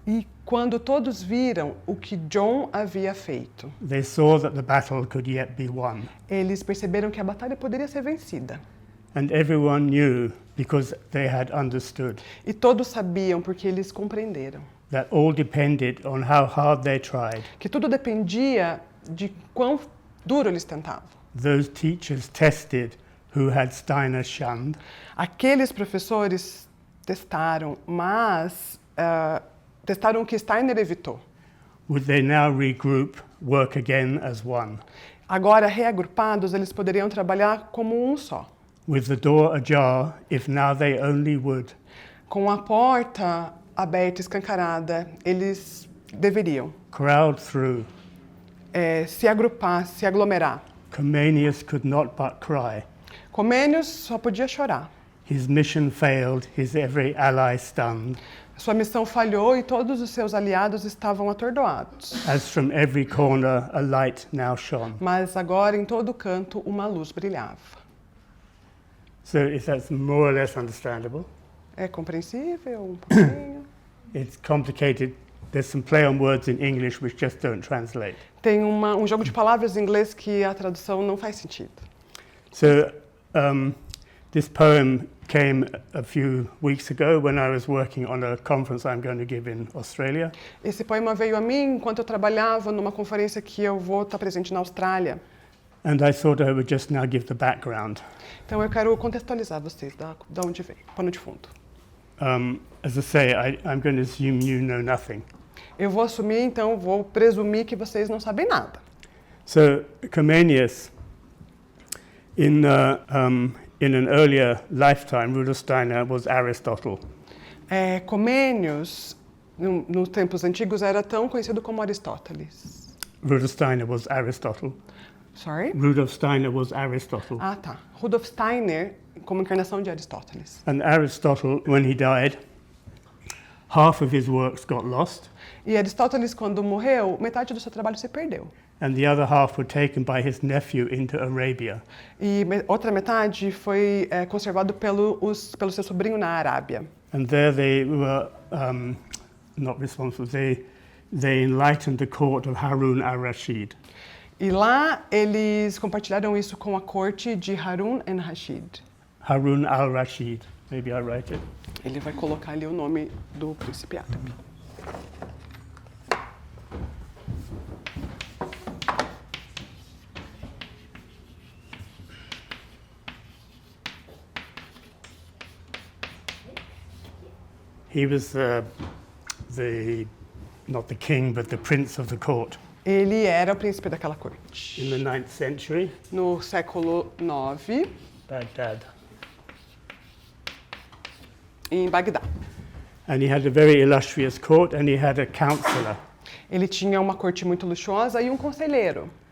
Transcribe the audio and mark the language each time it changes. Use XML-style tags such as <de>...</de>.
<pt>e quando todos viram o que John havia feito,</pt> <en>they saw that the battle could yet be won.</en> <pt>eles perceberam que a batalha poderia ser vencida.</pt> <en>And everyone knew, because they had understood,</en> <pt>E todos sabiam porque eles compreenderam</pt> <en>that all depended on how hard they tried.</en> <pt>que tudo dependia de quão duro eles tentavam.</pt> <en>Those teachers tested who had Steiner shunned,</en> <pt>Aqueles professores testaram, mas testaram o que Steiner evitou.</pt> <en>would they now regroup, work again as one?</en> <pt>Agora, reagrupados, eles poderiam trabalhar como um só.</pt> <en>With the door ajar, if now they only would,</en> <pt>Com a porta aberta, escancarada, eles deveriam</pt> <en>crowd through.</en> <pt>se agrupar, se aglomerar.</pt> <en>Comenius could not but cry.</en> <pt>Comênios só podia chorar.</pt> <en>His mission failed, his every ally stunned,</en> <pt>Sua missão falhou e todos os seus aliados estavam atordoados.</pt> <en>as from every corner a light now shone.</en> <pt>Mas agora, em todo canto, uma luz brilhava.</pt> <en>So if that's more or less understandable,</en> <pt>É compreensível um pouquinho?</pt> <en>it's complicated. There's some play on words in English which just don't translate.</en> <pt>Tem um jogo de palavras em inglês que a tradução não faz sentido.</pt> <en>So this poem came a few weeks ago when I was working on a conference I'm going to give in Australia.</en> <pt>Esse poema veio a mim enquanto eu trabalhava numa conferência que eu vou estar presente na Austrália.</pt> <en>And I thought I would just now give the background.</en> <pt>Então eu quero contextualizar vocês da onde veio, pano de fundo.</pt> <en>As I say, I'm going to assume you know nothing.</en> <pt>Eu vou assumir, então, vou presumir que vocês não sabem nada.</pt> <en>So Comenius, in an earlier lifetime, Rudolf Steiner was Aristotle.</en> <pt>Comênios, nos tempos antigos, era tão conhecido como Aristóteles.</pt> <en>Rudolf Steiner was Aristotle. Sorry? Rudolf Steiner was Aristotle.</en> <pt>Ah, tá. Rudolf Steiner, como encarnação de Aristóteles.</pt> <en>And Aristotle, when he died, half of his works got lost,</en> <pt>E Aristóteles, quando morreu, metade do seu trabalho se perdeu.</pt> <en>and the other half were taken by his nephew into Arabia.</en> <pt>E outra metade foi conservado pelo seu sobrinho na Arábia.</pt> <en>And there they were not responsible. They enlightened the court of Harun al-Rashid.</en> <pt>E lá eles compartilharam isso com a corte de Harun al-Rashid.</pt> <en>Harun al-Rashid. Maybe I write it.</en> <pt>Ele vai colocar ali o nome do príncipe árabe.</pt> <en>He was not the king, but the prince of the court.</en> <pt>Ele era o príncipe daquela corte.</pt> <en>In the 9th century,</en> <pt>No século IX,</pt> <en>Baghdad.</en> <pt>em Bagdá.</pt> <en>And he had a very illustrious court, and he had a counselor.</en> <pt>Ele tinha uma corte muito luxuosa e um conselheiro.</pt>